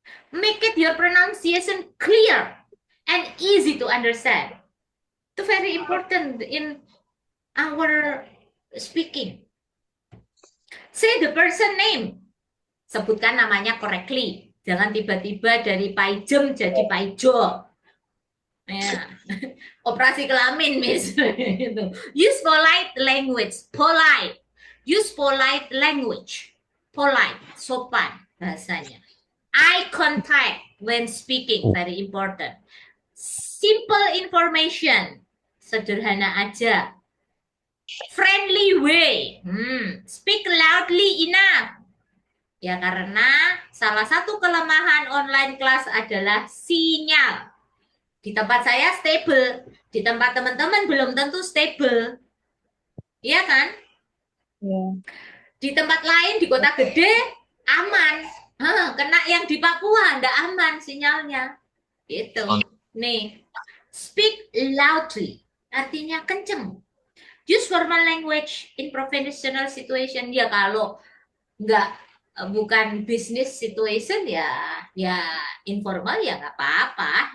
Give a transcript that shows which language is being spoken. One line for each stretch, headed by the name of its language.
English: Make it your pronunciation clear and easy to understand. Itu very important in our speaking. Say the person name.
Indonesian: Sebutkan namanya
English: correctly.
Indonesian: Jangan tiba-tiba dari Paijem jadi Paijo.
English: Ya.
Indonesian: Operasi kelamin,
English: Miss. Use polite language. Polite. Use polite language. Polite.
Indonesian: Sopan bahasanya.
English: Eye contact when speaking. Very important. Simple information.
Indonesian: Sederhana aja.
English: Friendly way. Speak loudly enough.
Indonesian: Ya, karena salah satu kelemahan online class adalah sinyal. Di tempat saya stable, di tempat teman-teman belum tentu stable. Iya kan?
English: Yeah.
Indonesian: Di tempat lain, di kota gede, aman. Kena yang di Papua, enggak aman sinyalnya. Gitu. Nih,
English: speak loudly,
Indonesian: artinya kenceng.
English: Use formal language in professional situation.
Indonesian: Ya, kalau bukan
English: business situation ya informal
Indonesian: ya nggak apa-apa.